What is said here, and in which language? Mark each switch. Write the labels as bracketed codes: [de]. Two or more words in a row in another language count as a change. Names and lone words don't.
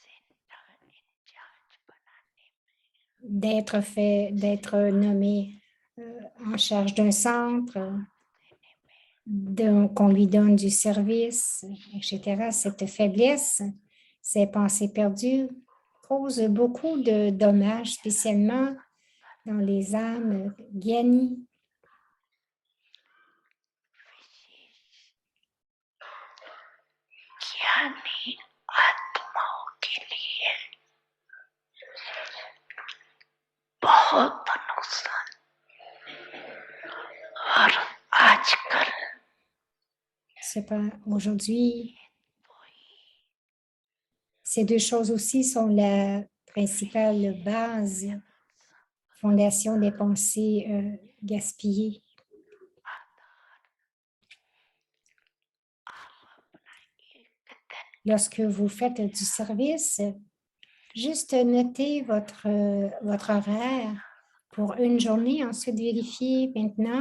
[fr] d'être nommé en charge d'un centre, qu'on lui donne du service, etc. Cette faiblesse Ces pensées perdues causent beaucoup de dommages, spécialement dans les âmes ज्ञानी. [hi] ज्ञानी आत्माओं के लिए बहुत नुकसान और आजकल [fr] Aujourd'hui, ces deux choses aussi sont la principale base, fondation des pensées gaspillées. Lorsque vous faites du service, juste notez votre horaire pour une journée, ensuite vérifiez maintenant.